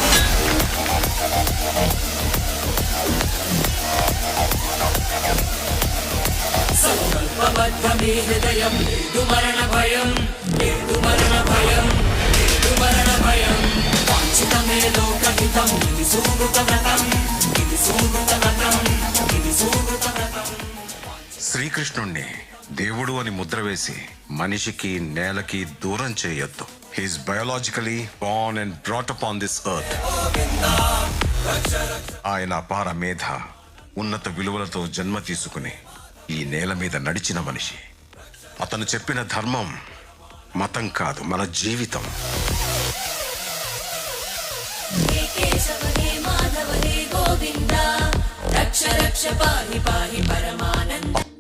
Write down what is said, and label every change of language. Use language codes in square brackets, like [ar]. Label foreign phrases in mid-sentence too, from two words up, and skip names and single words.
[sa] संकल्पबद्धमे हृदयं मरणभयं मरणभयं मरणभयं वाञ्छितमे लोकहितं इति सुहृतव्रतं इति सुहृतव्रतं इति सुहृतव्रतं [te] శ్రీకృష్ణుణ్ణి దేవుడు అని ముద్ర వేసి మనిషికి నేలకి దూరం చేయొద్దు. [en] He is biologically born and brought upon this earth. [te] ఆయన అపార మేధ, ఉన్నత విలువలతో జన్మ తీసుకుని ఈ నేల మీద నడిచిన మనిషి. అతను చెప్పిన ధర్మం మతం కాదు, మన జీవితం. [sa] हे केशव हे माधव हे गोविन्द रक्ष रक्ष पाहि पाहि परमानन्द